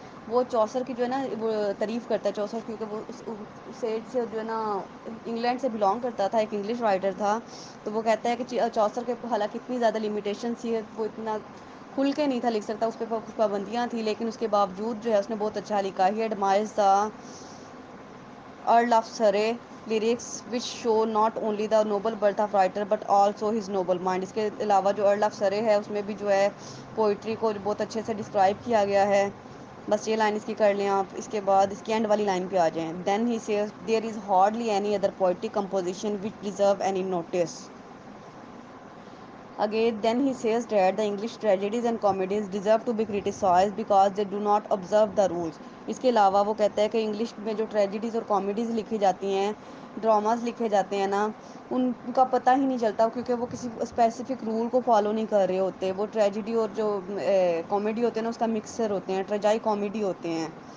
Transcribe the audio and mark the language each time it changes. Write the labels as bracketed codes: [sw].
[ur] وہ چوسر کی جو ہے نا وہ تعریف کرتا ہے چوسر, کیونکہ وہ سے جو ہے نا انگلینڈ سے بلانگ کرتا تھا, ایک انگلش رائٹر تھا. تو وہ کہتا ہے کہ چوسر کے حالانکہ اتنی زیادہ لمیٹیشن تھی, وہ اتنا کھل کے نہیں تھا لکھ سکتا, اس پہ کچھ پابندیاں تھیں, لیکن اس کے باوجود جو ہے اس نے بہت اچھا لکھا. [en] He admires the earl of Surrey lyrics which show not only the noble birth of writer but also his noble mind. [ur] اس کے علاوہ جو ارل آف سرے ہے اس میں بھی جو ہے پوئٹری کو بہت اچھے سے ڈسکرائب کیا گیا ہے. بس یہ لائن اس کی کر لیں آپ. اس کے بعد اس کی اینڈ والی لائن پہ آ جائیں. [en] Then he says there is hardly any other poetic composition which deserve any notice. Again, then he says that the English tragedies and comedies deserve to be criticized because they do not observe the rules. [ur] اس کے علاوہ وہ کہتا ہے کہ English میں جو tragedies اور comedies لکھی جاتی ہیں، ڈراماز لکھے جاتے ہیں نا، ان کا پتہ ہی نہیں چلتا کیونکہ وہ کسی اسپیسیفک رول کو فالو نہیں کر رہے ہوتے. وہ ٹریجڈی اور جو کامیڈی ہوتے ہیں نا اس کا مکسر ہوتے ہیں، ٹریجائی کامیڈی ہوتے ہیں.